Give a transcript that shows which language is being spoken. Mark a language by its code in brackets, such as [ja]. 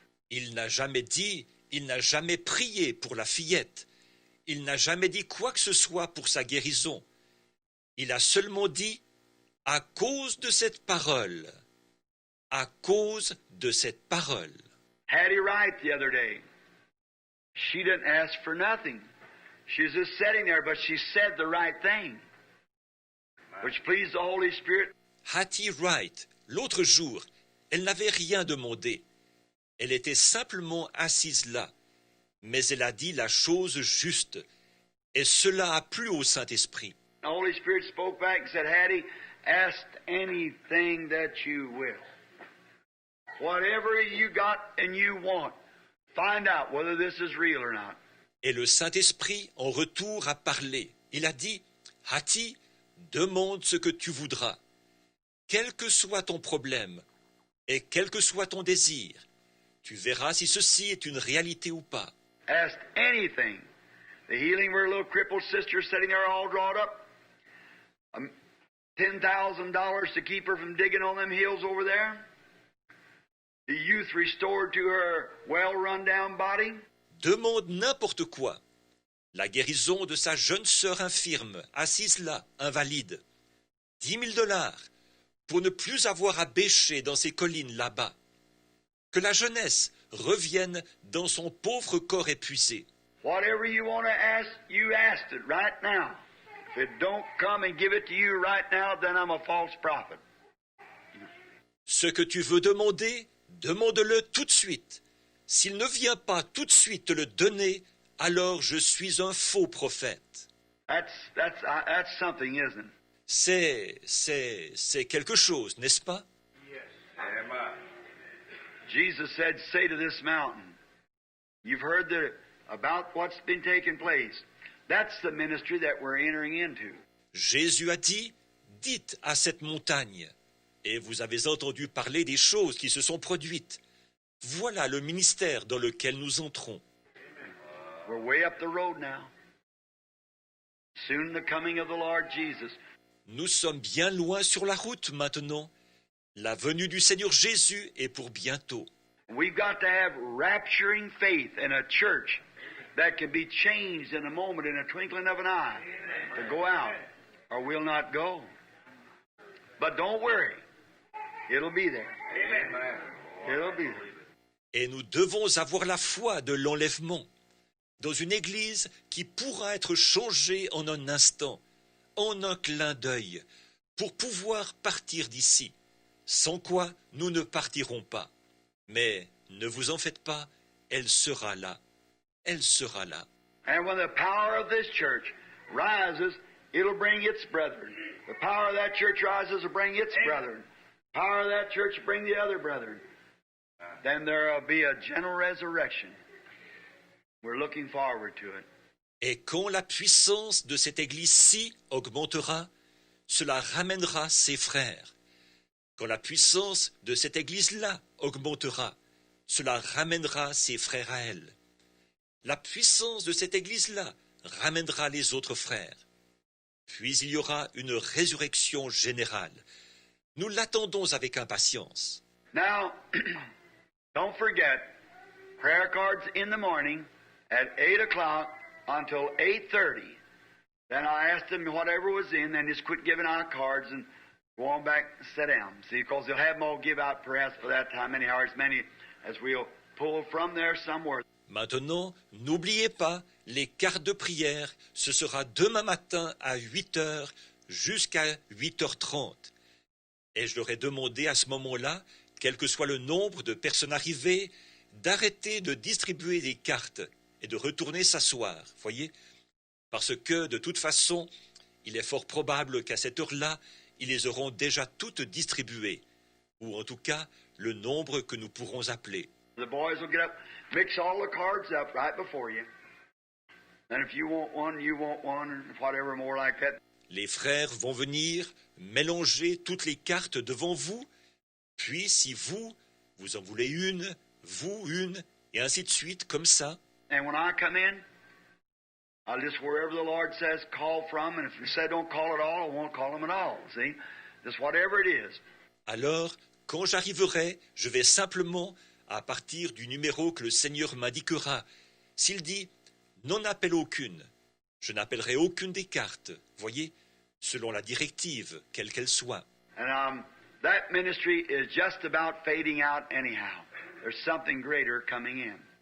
[fr] Il n'a jamais dit, il n'a jamais prié pour la fillette. Il n'a jamais dit quoi que ce soit pour sa guérison. Il a seulement dit, à cause de cette parole. À cause de cette parole. [en] Hattie Wright the other day. She didn't ask for nothing. She was just sitting there, but she said the right thing. which pleased the Holy Spirit. [fr] Hattie Wright, l'autre jour, elle n'avait rien demandé. Elle était simplement assise là. Mais elle a dit la chose juste. Et cela a plu au Saint-Esprit. [en] The Holy Spirit spoke back and said, Hattie, ask anything that you will. Whatever you got and you want, find out whether this is real or not. [fr] Et le Saint-Esprit, en retour, a parlé. Il a dit, Hattie, demande ce que tu voudras. Quel que soit ton problème, et quel que soit ton désir, tu verras si ceci est une réalité ou pas. [en] Ask anything. The healing of her little crippled sister sitting there all drawn up. $10,000 to keep her from digging on them hills over there. The youth restored to her well-run-down body. [fr] Demande n'importe quoi. La guérison de sa jeune sœur infirme, assise là, invalide. $10,000 pour ne plus avoir à bêcher dans ces collines là-bas. Que la jeunesse revienne dans son pauvre corps épuisé. [en] Whatever you want to ask, you asked it right now. If it don't come and give it to you right now, then I'm a false prophet. [fr] Ce que tu veux demander, demande-le tout de suite. S'il ne vient pas tout de suite te le donner, alors je suis un faux prophète. [en] That's something, isn't it? [fr] C'est quelque chose, n'est-ce pas? [en] Jesus said, say to this mountain, you've heard about what's been taking place. That's the ministry that we're entering into. [fr] Jésus a dit, dites à cette montagne, et vous avez entendu parler des choses qui se sont produites. Voilà le ministère dans lequel nous entrons. [en] We're way up the road now. Soon the coming of the Lord Jesus. [fr] Nous sommes bien loin sur la route maintenant. La venue du Seigneur Jésus est pour bientôt. [en] We've got to have rapturing faith in a church that can be changed in a moment, in a twinkling of an eye, to go out, or we'll not go. But don't worry, it'll be there. It'll be there. [fr] Et nous devons avoir la foi de l'enlèvement dans une église qui pourra être changée en un instant, en un clin d'œil, pour pouvoir partir d'ici, sans quoi nous ne partirons pas. Mais ne vous en faites pas, elle sera là. Elle sera là. [en] And when the power of this church rises, it'll bring its brethren. The power of that church rises will bring its brethren. The power of that church will bring the other brethren. Then there'll be a general resurrection. We're looking forward to it. [fr] Et quand la puissance de cette église-ci augmentera, cela ramènera ses frères. Quand la puissance de cette église-là augmentera, cela ramènera ses frères à elle. La puissance de cette église-là ramènera les autres frères. Puis il y aura une résurrection générale. Nous l'attendons avec impatience. [en] Now, don't forget, prayer cards in the morning at 8 o'clock until 8:30. Then I asked them whatever was in, then just quit giving out cards and go on back and sit down. See, because they'll have them all give out perhaps for that time, many hours, many as we'll pull from there somewhere. [fr] Maintenant, n'oubliez pas, les cartes de prière, ce sera demain matin à 8h jusqu'à 8h30. Et je leur ai demandé à ce moment-là, quel que soit le nombre de personnes arrivées, d'arrêter de distribuer des cartes et de retourner s'asseoir, voyez? Parce que, de toute façon, il est fort probable qu'à cette heure-là, ils les auront déjà toutes distribuées, ou en tout cas, le nombre que nous pourrons appeler. [en] The boys will get up, mix all the cards up right before you. And if you want one, and whatever more like that. [fr] Les frères vont venir mélanger toutes les cartes devant vous, puis si vous en voulez une, et ainsi de suite, comme ça. [en] And when I come in, I'll just, wherever the Lord says, call from, and if He said don't call at all, I won't call them at all, see? Just whatever it is. [fr] Alors, quand j'arriverai, je vais simplement, à partir du numéro que le Seigneur m'indiquera, s'il dit « n'en appelle aucune », je n'appellerai aucune des cartes, voyez, selon la directive, quelle qu'elle soit. [en] And that ministry is just about fading out anyhow. There's something greater coming in.